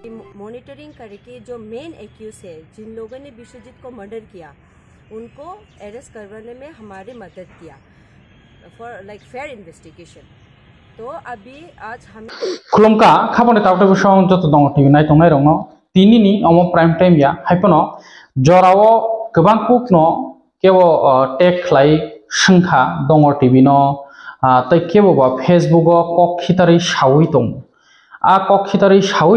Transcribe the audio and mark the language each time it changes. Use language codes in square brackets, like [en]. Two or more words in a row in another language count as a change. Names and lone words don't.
[hi] मॉनिटरिंग करके जो [en] main accused [hi] है जिन लोगों ने विश्वजीत को मर्डर किया उनको अरेस्ट करवाने में हमारी मदद किया [en] for like fair investigation. [hi] तो अभी आज हम [trp] खुलुमका खाबने तावटे बिसं जत दङ टिभि नायथंनाय रंनो दिनैनि अमो [en] prime time [trp] या हाइपनो जराव गोबां कुकनो केवो टेक खलाय संखा दङ टिभि नो तै केवो बा फेसबुक कक खितारै सावै दङ आ कक खितारै सावै